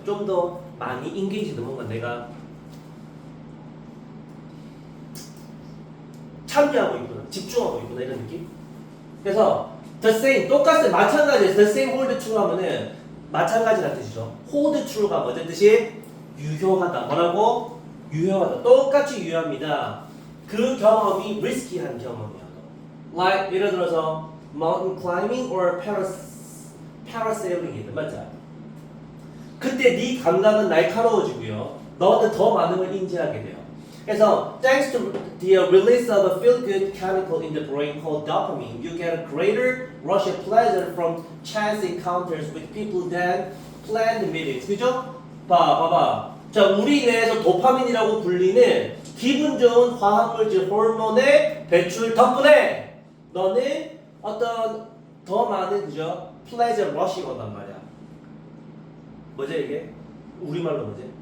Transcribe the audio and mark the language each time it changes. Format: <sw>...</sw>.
<ko>좀 더 많이 engaged 뭔가 내가 참여하고 있구나, 집중하고 있구나 이런 느낌. 그래서</ko> <en>the same</en> <ko>똑같은 마찬가지</ko> <en>the same hold true</en> <ko>하면은 마찬가지라는 뜻이죠. hold true가 뭐든 뜻이 유효하다. 뭐라고? 유효하다. 똑같이 유효합니다. 그 경험이 리스키한 경험이야. Like 예를 들어서</ko> <en>mountain climbing or parasailing</en> <ko>이든 맞죠? 그때 네 감각은 날카로워지고요. 너는 더 많은 걸 인지하게 돼요.</ko> <en>그래서 thanks to the release of a feel-good chemical in the brain called dopamine, you get a greater rush of pleasure from chance encounters with people than planned meetings.</en> <ko>그죠? 봐봐. 자, 우리 뇌에서 도파민이라고 불리는 기분 좋은 화학물질 호르몬의 배출 덕분에 너는 어떤 더 많은 그죠? 플레저 러시가 온단 말이야. 뭐지 이게? 우리말로 뭐지?</ko>